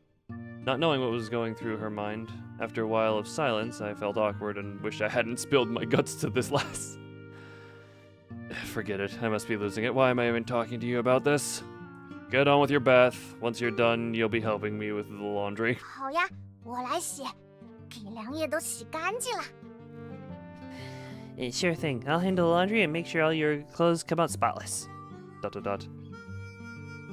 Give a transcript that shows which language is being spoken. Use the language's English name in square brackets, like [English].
[English] Not knowing what was going through her mind, after a while of silence, I felt awkward and wished I hadn't spilled my guts to this lass. Forget it, I must be losing it. Why am I even talking to you about this? Get on with your bath. Once you're done, you'll be helping me with the laundry. [Chinese] 好呀，我来洗，给梁叶都洗干净了。 [English] Sure thing. I'll handle the laundry and make sure all your clothes come out spotless. ...